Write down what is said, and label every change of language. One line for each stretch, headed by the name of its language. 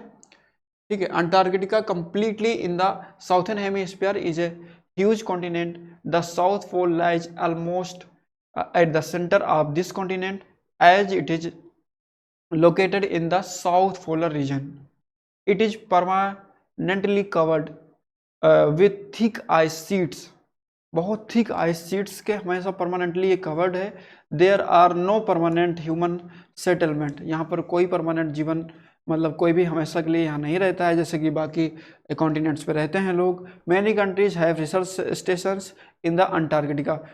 English: ठीक है, Antarctica completely in the southern hemisphere is a huge continent. The south pole lies almost at the centre of this continent as it is located in the south polar region. It is permanently covered with thick ice sheets.
Hindi: बहुत thick ice sheets के हमेशा permanently ये covered है।
English: There are no permanent human settlement.
Hindi: यहाँ पर कोई permanent जीवन मतलब कोई भी हमेशा के लिए यहाँ नहीं रहता है जैसे कि बाकी कॉन्टिनेंट्स पे रहते हैं लोग।
English: Many countries have research stations in the Antarctica.